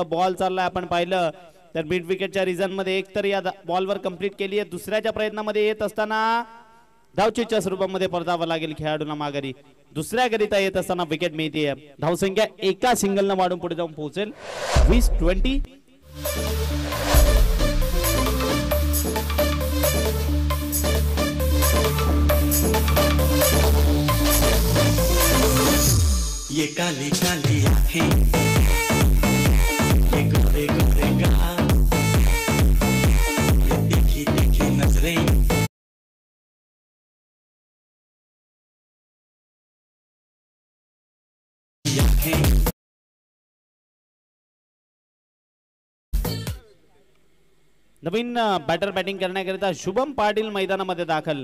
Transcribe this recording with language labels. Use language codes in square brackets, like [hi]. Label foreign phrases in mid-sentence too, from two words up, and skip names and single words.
[mr] बॉल चाललाय आपण पाहिलं तर मिड विकेटच्या रिझन मध्ये एक तर या बॉलवर कंप्लीट केली आहे. दुसऱ्याच्या प्रयत्नामध्ये येत असताना धावचीच्या स्वरूपामध्ये परतावं लागेल खेळाडूंना माघारी. दुसऱ्याकरिता येत असताना विकेट मिळते. धावसंख्या एका सिंगलनं वाढून पुढे जाऊन पोहोचेल 20-20. [hi] ये काली काली आँखें, ये गोरे गोरे गाल, ये तीखी तीखी नजरें, [mr] नवीन [en] batter batting [mr] करण्याकरिता शुभम पाटील मैदानामध्ये दाखल.